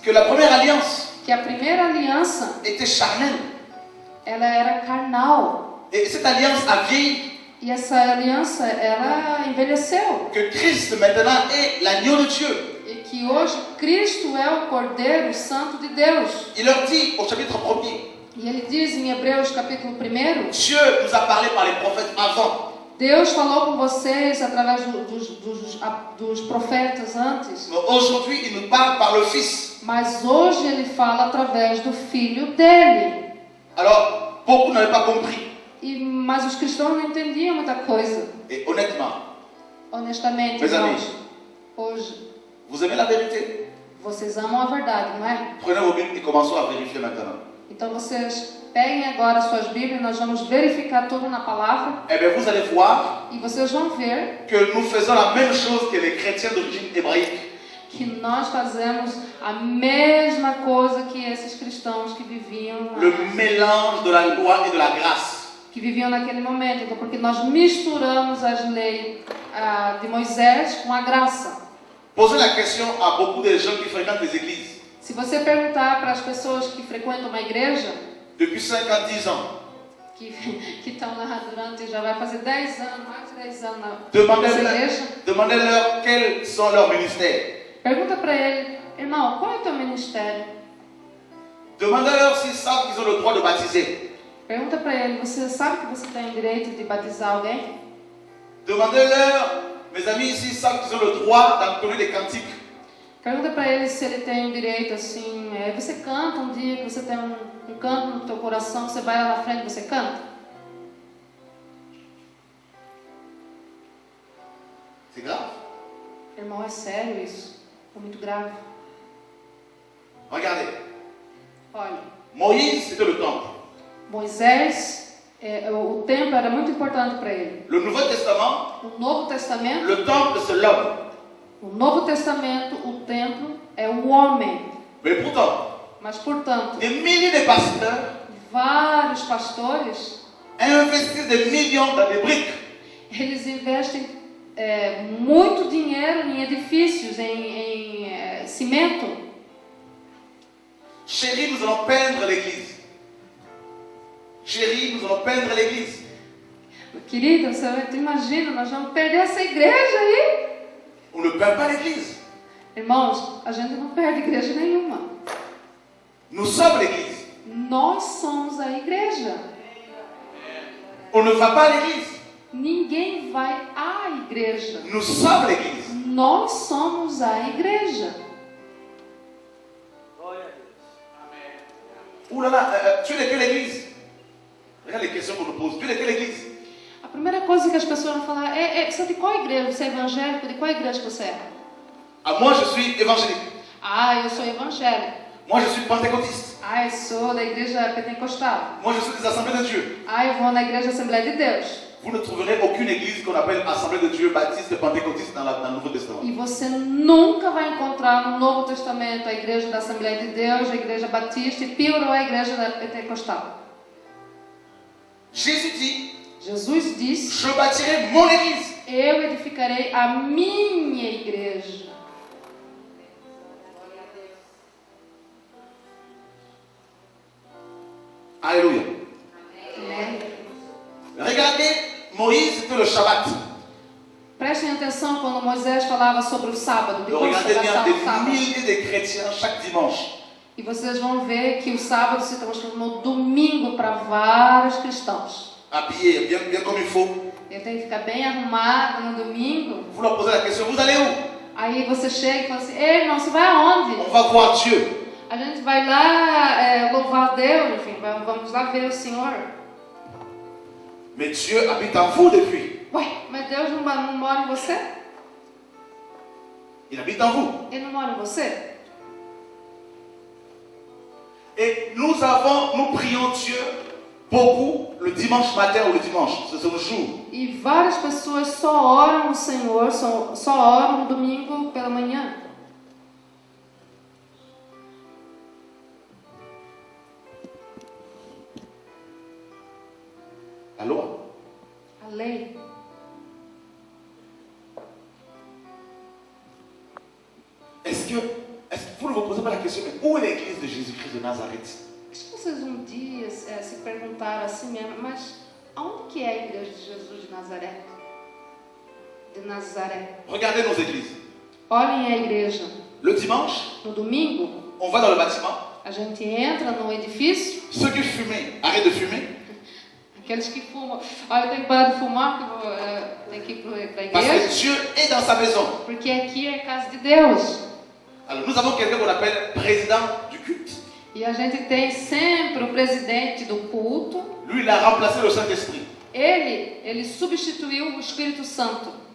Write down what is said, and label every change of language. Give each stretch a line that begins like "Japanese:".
French: que la première alliance
Portuguese: que a primeira aliança,
French: était charnelle.
Portuguese: ela era carnal.
French: Et cette alliance a vieilli.
Portuguese: E essa aliança, ela envelheceu.
French: Que Christ maintenant est l'agneau de Dieu.
Portuguese: E que hoje Cristo é o Cordeiro Santo de Deus.
French: Il leur dit au chapitre 1er,
Portuguese: E ele diz em Hebreus capítulo 1,
French: Dieu nous a parlé par les prophètes avant.
Portuguese: Deus falou com vocês através dos profetas antes.
French: Mais aujourd'hui, il nous parle par le Fils.
Portuguese: Mas hoje ele fala através do Filho dele.
French: Alors, beaucoup n'avaient pas compris.
Portuguese: Mas os cristãos não entendiam muita coisa.
French: Et honnêtement,
Portuguese: Honestamente, Meus irmãos, amigos. hoje,
French: vous aimez la vérité?
Portuguese: vocês amam a verdade, não é?
French: Prenez vos Bibles et commençons à vérifier maintenant.
Portuguese: Então vocês peguem agora suas Bíblias, nós vamos verificar tudo na palavra.
French: Eh bien, vous allez voir
Portuguese: E vocês vão ver
French: que nous faisons la même chose que les chrétiens d'origine hébraïque.
Portuguese: que nós fazemos a mesma coisa que esses cristãos que viviam
French: Le mélange de la loi et de la grâce.
Portuguese: naquele momento. Então, porque nós misturamos as leis de Moisés com a graça.
French: Posez la question à beaucoup de gens qui fréquentent les églises.
Portuguese: Se você perguntar para as pessoas que frequentam uma igreja,
French: Depuis 5 à 10 ans,
Portuguese: que estão lá durante, já vai fazer 10 anos, mais de 10 anos nessa igreja,
French: demandez-leur quels sont leurs ministères.
Portuguese: pergunta para ele, irmão, qual é o teu ministério?
French: Demandez-leur s'ils savent qu'ils ont le droit de baptiser.
Portuguese: Pergunta para ele, você sabe que você tem o direito de batizar alguém?
French: Demandez-leur, mes amis, s'ils savent qu'ils ont le droit d'entonner des cantiques.
Portuguese: Pergunta para ele se ele tem o direito, assim, você canta um dia, que você tem um canto no teu coração, você vai lá na frente e você canta?
French: C'est grave.
Portuguese: Irmão, é sério isso? É muito grave.
French: Regardez,
Portuguese: Olha,
French: Moïse, c'était le temple.
Portuguese: Moisés, o templo era muito importante para ele.
French: Le Nouveau Testament,
Portuguese: O Novo Testamento,
French: le temple, c'est l'homme.
Portuguese: o Novo Testamento, o templo é o homem.
French: Mais pourtant,
Portuguese: Mas, portanto,
French: des milliers de pasteurs
Portuguese: vários pastores,
French: investissent des millions dans des briques.
Portuguese: eles investem muito dinheiro em edifícios, em cimento.
French: Chérie, nous allons peindre l'église. Chérie, nous allons peindre l'église.
Portuguese: Querida, tu imagina, nós vamos perder essa igreja aí.
French: On ne peint pas l'église.
Portuguese: Irmãos, a gente não perde igreja nenhuma.
French: Nous sommes l'église.
Portuguese: Nós somos a igreja.
French: On ne va pas à l'église.
Portuguese: Ninguém vai à igreja.
French: Nous sommes l'église.
Portuguese: Nós somos a igreja.
French: Ouh là là, tu es de quelle église? Regarde les questions qu'on nous pose. Tu es de quelle église?
Portuguese: A primeira coisa que as pessoas vão falar você é de qual igreja? Você é evangélico? De qual igreja você é?
French: Ah, moi je suis évangélique.
Portuguese: Eu sou evangélico.
French: Moi je suis pentecôtiste.
Portuguese: Eu sou da igreja pentecostal.
French: Moi je suis des assemblées de Dieu.
Portuguese: Eu vou na igreja Assembleia de Deus.
French: vous ne trouverez aucune église qu'on appelle Assemblée de Dieu Baptiste et Pentecôtiste dans le Nouveau Testament.
Portuguese: E você nunca vai encontrar no Novo Testamento a igreja da Assembleia de Deus, a igreja batista e pior a igreja da pentecostal.
French: Jésus dit,
Portuguese: Jesus disse:
French: je bâtirai mon église.
Portuguese: eu edificarei a minha igreja.
French: Alléluia.
Portuguese: Amém.
French: Regardez, Moïse fait le Shabbat.
Portuguese: Prestem atenção quando Moisés falava sobre o sábado, depois de
French: Regardez bien,
Portuguese: ao sábado.
French: des milliers de chrétiens chaque dimanche.
Portuguese: E vocês vão ver que o sábado se transformou domingo para vários cristãos.
French: Habillés bien comme il faut.
Portuguese: Ele tem que ficar bem arrumado no domingo.
French: Vous leur posez la question, vous allez où?
Portuguese: Aí você chega e fala assim: ei, irmão, você vai aonde?
French: On va voir Dieu.
Portuguese: A gente vai lá louvar Deus, enfim, vamos lá ver o Senhor.
French: Mais Dieu habite en vous depuis.
Portuguese: Ué, mas Deus não mora em você?
French: Il habite en vous.
Portuguese: Ele não mora em você?
French: Et nous prions Dieu beaucoup le dimanche matin ou le dimanche, c'est le jour.
Portuguese: E várias pessoas só oram o Senhor, só oram no domingo pela manhã.
French: La loi.
Portuguese: A lei.
French: Est-ce que vous ne vous posez pas la question, mais où est l'église de Jésus-Christ de Nazareth?
Portuguese: Acho que vocês um dia se perguntaram assim mesmo, mas aonde que é a igreja de Jesus de Nazaré? De Nazaré.
French: Regardez nos églises.
Portuguese: Olhem a igreja.
French: Le dimanche,
Portuguese: No domingo,
French: on va dans le bâtiment.
Portuguese: a gente entra no edifício.
French: Ceux qui fument, arrêtent de fumer.
Portuguese: Aqueles que fumam, olha, tem que parar de fumar, porque tem que ir para a
French: Parce que
Portuguese: igreja.
French: Dieu est dans sa maison.
Portuguese: Porque aqui é a casa de Deus.
French: Alors nous avons quelqu'un qu'on appelle président du culte.
Portuguese: E a gente tem sempre o presidente do culto.
French: Lui, il a remplacé le Saint-Esprit.
Portuguese: Ele substituiu o Espírito Santo.